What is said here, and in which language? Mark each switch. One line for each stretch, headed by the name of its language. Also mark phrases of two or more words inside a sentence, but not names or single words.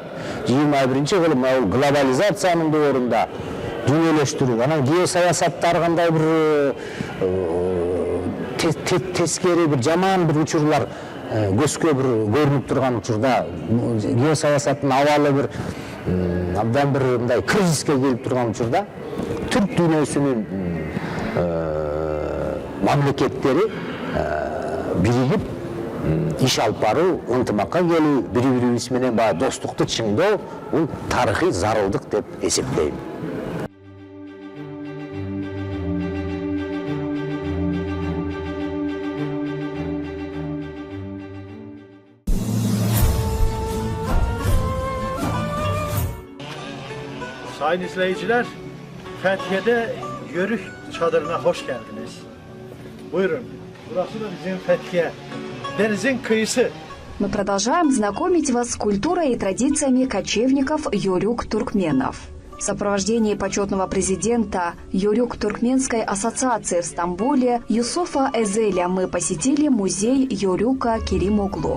Kyrgyz: 21-кылым бул глобализациянын доорунда дүйнөлөштүрүү, анан геосаясаттар кандай бир тескери бир жаман бир учурлар көзгө бир көрүнүп турган учурда геосаясаттын абалы бир абдан бир мындай кризиске келип турган учурда түрк дүйнөсүнүн мамлекеттери биригип иш алып баруу, ынтымакка келүү, бири-бирибиз менен баягы достукту чыңдоо бул тарыхый зарылдык деп эсептейм.
Turkish: Sayın izleyiciler, Fethiye'de Yörük çadırına hoş geldiniz. Buyurun, burası da bizim Fethiye, denizin kıyısı.
Russian: Мы продолжаем знакомить вас с культурой и традициями кочевников юрюк-туркменов. В сопровождении почетного президента Юрюк-Туркменской ассоциации в Стамбуле Юсуфа Эзеля мы посетили музей Юрюка Керимоглу.